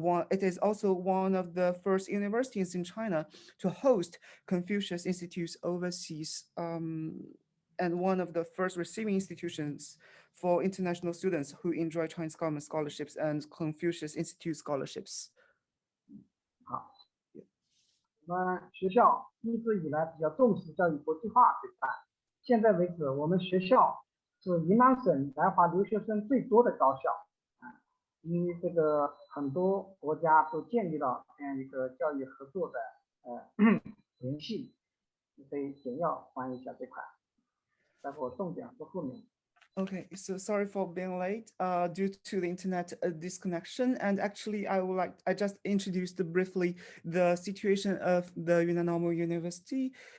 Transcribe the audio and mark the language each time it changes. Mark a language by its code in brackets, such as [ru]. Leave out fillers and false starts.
[en] It is also one of the first universities in China to host Confucius Institutes overseas, and one of the first receiving institutions for international students who enjoy Chinese government scholarships and Confucius Institute scholarships. [zh] 好，我们学校一直以来比较重视教育国际化这块。现在为止，我们学校是云南省来华留学生最多的高校啊。因为这个很多国家都建立了这样一个教育合作的联系，所以简要翻译一下这块，待会儿重点是后面。 [en] Okay, so sorry for being late due to the internet disconnection. And actually, I just introduced briefly the situation of the Normal University.